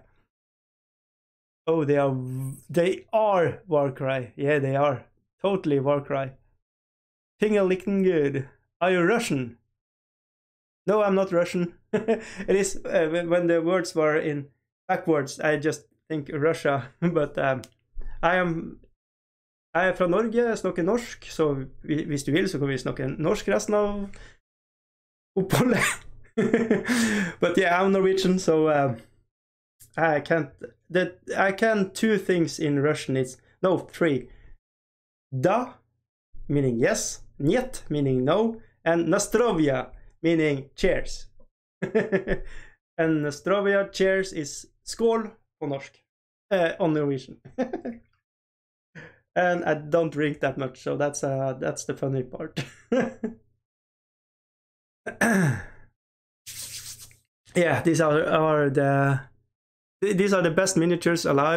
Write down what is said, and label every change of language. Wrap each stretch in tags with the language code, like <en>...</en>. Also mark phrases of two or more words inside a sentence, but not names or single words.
<en>Oh, they are Warcry. Yeah, they are. Totally Warcry. Tingle-licking good. Are you Russian? No, I'm not Russian. It is, when the words were in backwards, I just think Russia. But I am</en> <no>fra Norge, jeg snakker norsk, så hvis du vil så kan vi snakke norsk resten av oppholdet.</no> <en>But yeah, I'm Norwegian, so I can 2 things in Russian. It's no 3. Da, meaning yes, niet, meaning no, and nastrovia, meaning cheers. And nastrovia, cheers, is</en> <no>skål på norsk,</no> <en>on Norwegian. And I don't drink that much, so that's the funny part. Yeah, these are the best miniatures alive.</en>